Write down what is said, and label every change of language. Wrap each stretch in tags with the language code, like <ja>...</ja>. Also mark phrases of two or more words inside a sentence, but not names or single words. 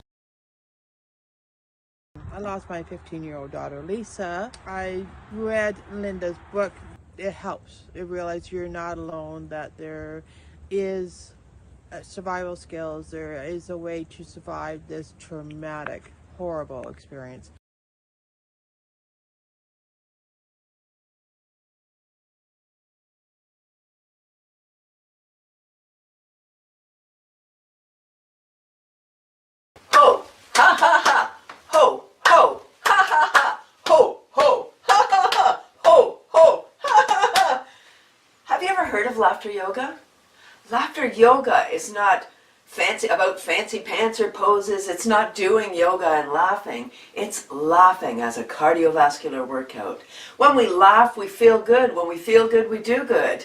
<en>I lost my 15-year-old daughter, Lisa. I read Linda's book. It helps. You realize you're not alone, that there is survival skills. There is a way to survive this traumatic, horrible experience. Ho, ha ha ha, ho, ho, ha ha ha, ho, ho, ha ha ha, ho, ho, ha ha ha. Have you ever heard of laughter yoga? Laughter yoga is not fancy pants or poses. It's not doing yoga and laughing. It's laughing as a cardiovascular workout. When we laugh, we feel good. When we feel good, we do good.</en>